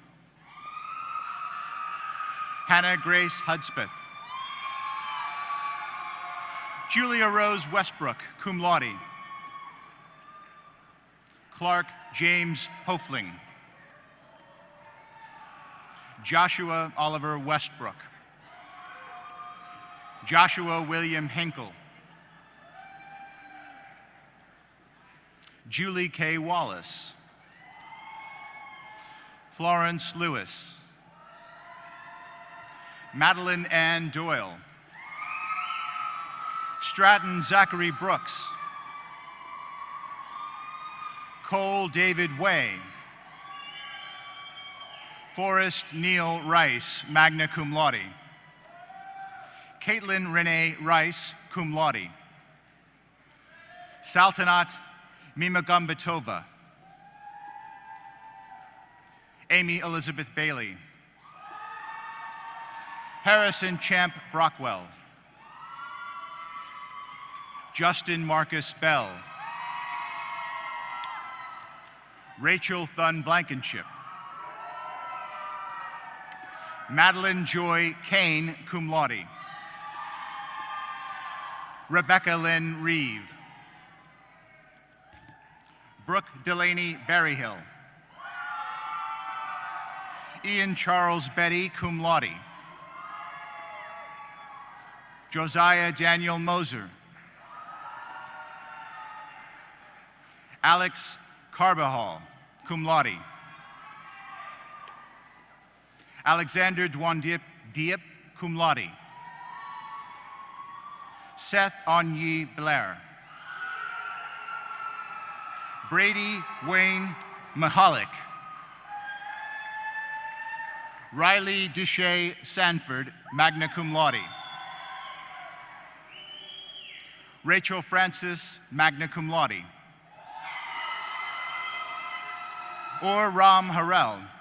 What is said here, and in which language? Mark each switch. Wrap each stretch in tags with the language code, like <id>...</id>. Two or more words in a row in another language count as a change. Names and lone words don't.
<en>Hannah Grace Hudspeth. Julia Rose Westbrook,</en> <la>cum laude.</la> <en>Clark James Hofling. Joshua Oliver Westbrook. Joshua William Henkel. Julie K. Wallace. Florence Lewis. Madeline Ann Doyle. Stratton Zachary Brooks. Cole David Way. Forrest Neil Rice,</en> <la>magna cum laude.</la> <en>Caitlin Renee Rice,</en> <la>cum laude.</la> <en>Saltanat Mimagambetova. Amy Elizabeth Bailey. Harrison Champ Brockwell. Justin Marcus Bell. Rachel Thun Blankenship. Madeline Joy Kane,</en> <la>cum laude.</la> <en>Rebecca Lynn Reeve. Brooke Delaney Berryhill. Ian Charles Betty,</en> <la>cum laude.</la> <en>Josiah Daniel Moser. Alex Carbajal,</en> <la>cum laude.</la> <en>Alexander Dwan Diep,</en> <la>cum laude.</la> <en>Seth Onyi Blair. Brady Wayne Mahalik. Riley Duche Sanford,</en> <la>magna cum laude.</la> <en>Rachel Francis,</en> <la>magna cum laude.</la> <en>Or Ram Harrell.</en>